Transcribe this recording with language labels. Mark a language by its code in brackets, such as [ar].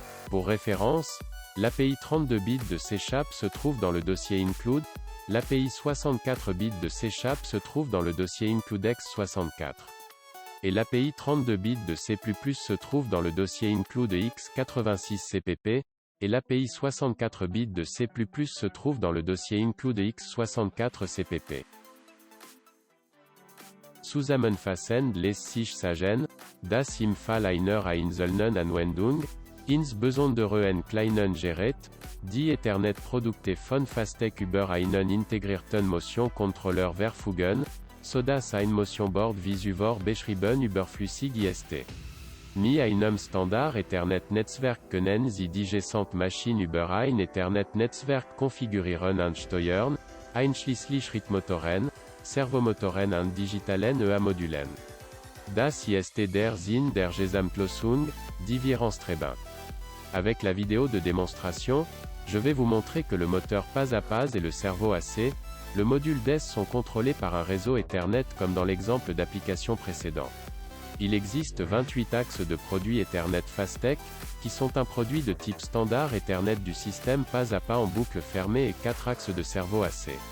[fr] Pour référence, l'API 32 bits de C# se trouve dans le dossier Include, l'API 64 bits de C# se trouve dans le dossier IncludeX64. Et l'API 32 bits de C++ se trouve dans le dossier IncludeX86CPP, et l'API 64 bits de C++ se trouve dans le dossier IncludeX64CPP. [de] Zusammenfassend les sich sagen, dass im Fall einer einzelnen Anwendung, insbesondere en kleinen Gerät, die Ethernet-Produkte von Fastech über einen integrierten Motion-Controller verfügen, sodass ein Motion-Board visuell beschrieben überflüssig ist. Mit einem Standard-Ethernet-Netzwerk können Sie die gesamte Maschine über ein Ethernet-Netzwerk konfigurieren und steuern, einschließlich Schrittmotoren, Servomotoren und digitalen EA-Modulen. Das ist der Sinn der Gesamtlösung, die wir anstreben. [fr] Avec la vidéo de démonstration, je vais vous montrer que le moteur pas à pas et le servo AC, le module DES sont contrôlés par un réseau Ethernet comme dans l'exemple d'application précédent. Il existe 28 axes de produits Ethernet Fastech, qui sont un produit de type standard Ethernet du système pas à pas en boucle fermée et 4 axes de servo AC.